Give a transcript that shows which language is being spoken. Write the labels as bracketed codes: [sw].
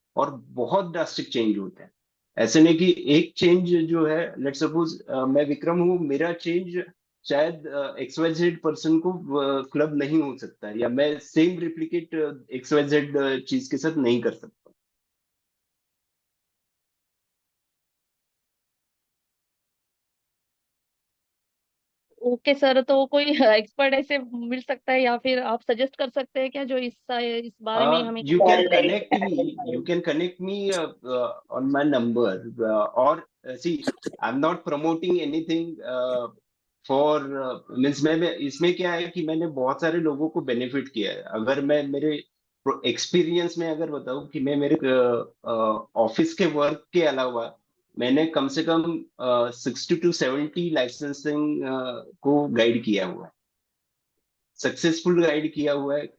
[hi] और बहुत drastic change होते हैं। ऐसे नहीं कि एक चेंज जो है, लेट सपोज मैं विक्रम हूँ, मेरा चेंज शायद XYZ पर्सन को क्लब नहीं हो सकता है, या मैं सेम रिप्लिकेट XYZ चीज के साथ नहीं कर सकता। ओके सर, तो कोई एक्सपर्ट ऐसे मिल सकता है या फिर आप सजेस्ट कर सकते हैं क्या, जो इस बारे में हमें [en] You can connect me. You can connect me on my number. Or see, I'm not promoting anything for means [hi] मैं इसमें क्या है कि मैंने बहुत सारे लोगों को बेनिफिट किया है। अगर मैं मेरे एक्सपीरियंस में अगर बताऊं कि मैं मेरे ऑफिस के वर्क के अलावा मैंने कम से कम 60 to 70 लाइसेंसिंग को गाइड किया हुआ है, सक्सेसफुल गाइड किया हुआ है।